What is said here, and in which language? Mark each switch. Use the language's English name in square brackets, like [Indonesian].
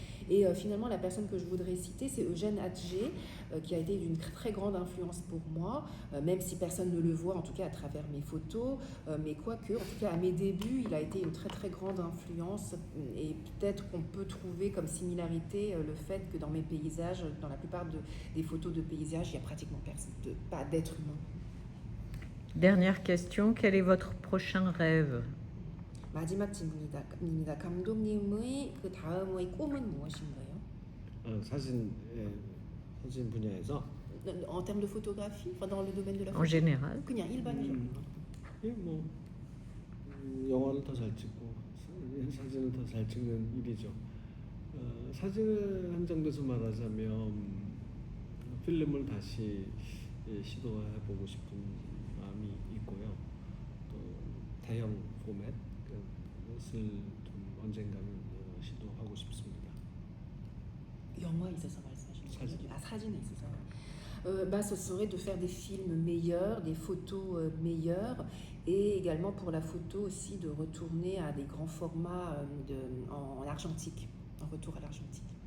[French] Et finalement, la personne que je voudrais citer, c'est Eugène Atget, qui a été d'une très grande influence pour moi, même si personne ne le voit, en tout cas à travers mes photos, mais quoique, en tout cas à mes débuts, il a été une très très grande influence, et peut-être qu'on peut trouver comme similarité le fait que dans mes paysages, dans la plupart des photos de paysages, il n'y a pratiquement pas d'être humain. Dernière question, quel est votre prochain rêve? [Korean] 마지막 질문입니다. 감독님의 그 다음의 꿈은 무엇인가요? 사진 분야에서 [French] En termes de photographie, enfin dans le domaine de la En photo. général? [Korean] 그냥 일반적으로. 뭐 영화를 더 잘 찍고 사진을 더 잘 찍는 일이죠. 사진을 한정돼서 말하자면 필름을 다시 시도해보고 싶은 마음이 있고요. 또 대형 포맷 것을 좀 언젠가는 시도하고 싶습니다. 영화에 있어서 말씀하시는 사진. 거예요? 사진에 있어서. [French] Ce serait de faire des films meilleurs, des photos meilleures, et également pour la photo aussi de retourner à des grands formats en argentique, en retour à l'argentique.